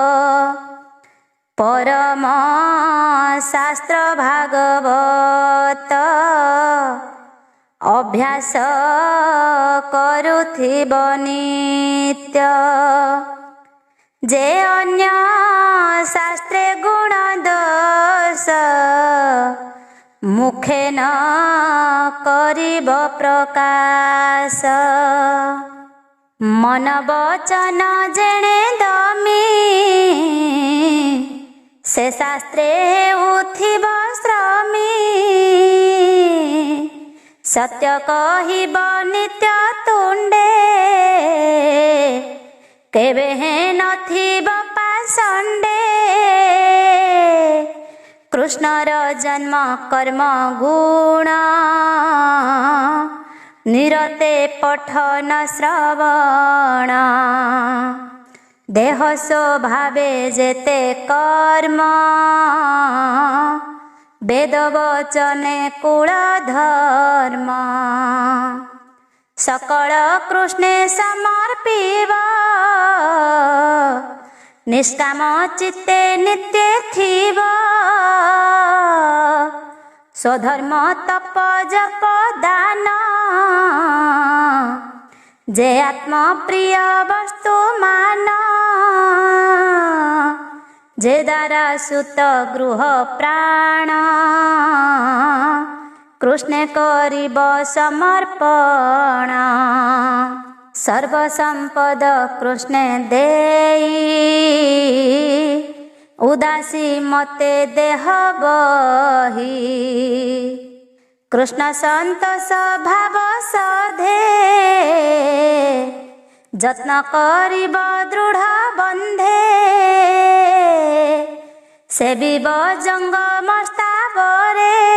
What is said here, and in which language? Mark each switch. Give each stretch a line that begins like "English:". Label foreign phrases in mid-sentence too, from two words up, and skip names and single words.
Odia: ପରମ ଶାସ୍ତ୍ର ଭାଗବତ ଅଭ୍ୟାସ କରୁଥିବ ନିତ୍ୟ। ଯେ ଅନ୍ୟ ଶାସ୍ତ୍ରେ ଗୁଣ ଦୋଷ ମୁଖେ ନ କରିବ ପ୍ରକାଶ ମନ ବଚନ ଯେଣେ ଦମୀ ସେ ଶାସ୍ତ୍ରେ ଉଠିବ ଶ୍ରମୀ ସତ୍ୟ କହିବ ନିତ୍ୟ ତୁଣ୍ଡେ କେବେ ହେ ନଥିବ ପାଷଣ୍ଡେ କୃଷ୍ଣର ଜନ୍ମ କର୍ମ ଗୁଣ ନିରତେ ପଠନ ଶ୍ରବଣ ଦେହ ସ୍ୱଭାବେ ଯେତେ କର୍ମ ବେଦ ବଚନେ କୁଳ ଧର୍ମ ସକଳ କୃଷ୍ଣେ ସମର୍ପିବ ନିଷ୍କାମ ଚିତ୍ତେ ନିତ୍ୟ ଥିବ ସ୍ୱଧର୍ମ ତପ ଜପ ଦାନ ଯେ ଆତ୍ମ ପ୍ରିୟ ବସ୍ତୁ ମାନ ଯେ ଦାରା ସୁତ ଗୃହ ପ୍ରାଣ କୃଷ୍ଣେ କରିବ ସମର୍ପଣ ସର୍ବ ସମ୍ପଦ କୃଷ୍ଣେ ଦେଇ ଉଦାସୀ ମତେ ଦେହ ବହି କୃଷ୍ଣ ସନ୍ତୋଷ ଭାବ ସଧେ ଯତ୍ନ କରିବ ଦୃଢ଼ ବନ୍ଧେ ସେବିବ ଜଙ୍ଗମ ସ୍ଥାବରେ